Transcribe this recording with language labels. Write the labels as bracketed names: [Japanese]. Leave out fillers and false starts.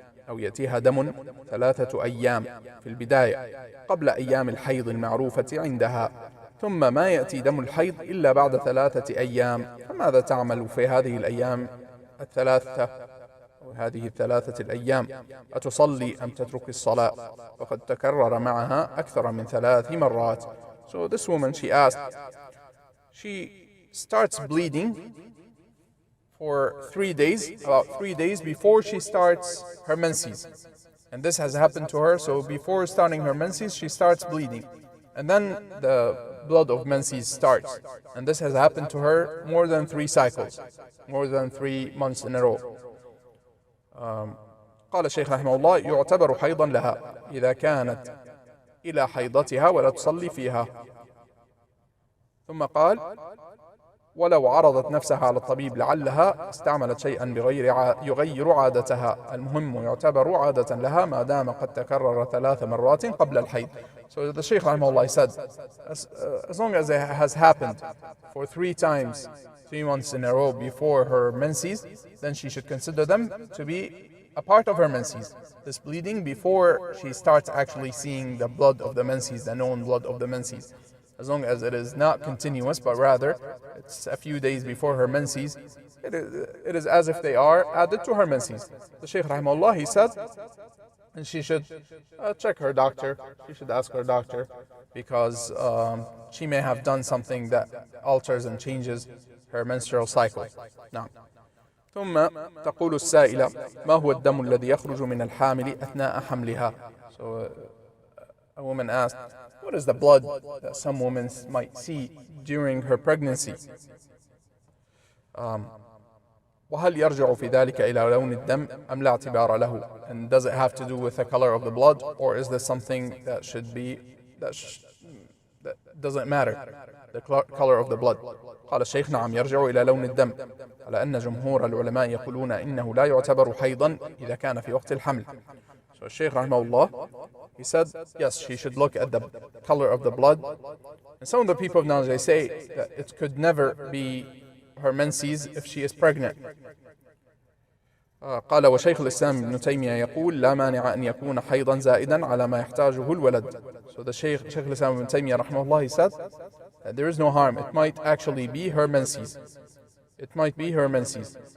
[Arabic] أو يأتيها دم 3 أيام في البداية قبل أيام الحيض المعروفة عندها، ثم ما يأتي دم الحيض إلا بعد 3 أيام، فماذا تعمل في هذه الأيام الثلاثة أو هذه ال3 الأيام؟ أتصلي أم تترك الصلاة؟ وقد تكرر معها أكثر من 3 مرات. [English] So this woman, she asked, she starts bleeding for 3 days, about 3 days before she starts her menses. And this has happened to her, so before starting her menses, she starts bleeding. And then the blood of menses starts. And this has happened to her more than 3 cycles, more than 3 months in a row. [Arabic] قال الشيخ رحمه الله: يعتبر حيضا لها إذا كانت إلى حيضتها ولا تصلي فيها. ثم قال: ولو عرضت نفسها على الطبيب لعلها استعملت شيئا يغير عادتها، المهم يعتبر عادة لها ما دام قد تكرر 3 مرات قبل الحيض. [English] So the Sheikh rahimahullah said, as long as it has happened for 3 times, 3 months in a row before her menses, then she should consider them to be a part of her menses. This bleeding before she starts actually seeing the blood of the menses, the known blood of the menses. As long as it is not continuous, but rather it's a few days before her menses, it is as if they are added to her menses. The Shaykh rahimahullah, he said, and she should check her doctor, she should ask her doctor, because she may have done something that alters and changes her menstrual cycle. Now, [Arabic] ثم تقول السائلة: ما هو الدم الذي يخرج من الحامل أثناء حملها? [English] So a woman asked, what is the blood that some women might see during her pregnancy? [Arabic] وهل يرجع في ذلك إلى لون الدم أم لا اعتبار له? [English] And does it have to do with the color of the blood, or is this something that should be that doesn't matter, the color of the blood? [Arabic] قال الشيخ: نعم، يرجع إلى لون الدم، على أن جمهور العلماء يقولون إنه لا يعتبر حيضا إذا كان في وقت الحمل. [English] So Shaykh rahimahullah, he said, yes, she should look at the color of the blood. And some of the people of knowledge, they say that it could never be her menses if she is pregnant. [Arabic] قال: وشيخ الإسلام ابن تيمية يقول: لا مانع أن يكون حيضا زائدا على ما يحتاجه الولد. [English] So the Shaykh al-Islam ibn Taymiyyah rahimahullah, he said that there is no harm. It might actually be her menses. It might be her menses.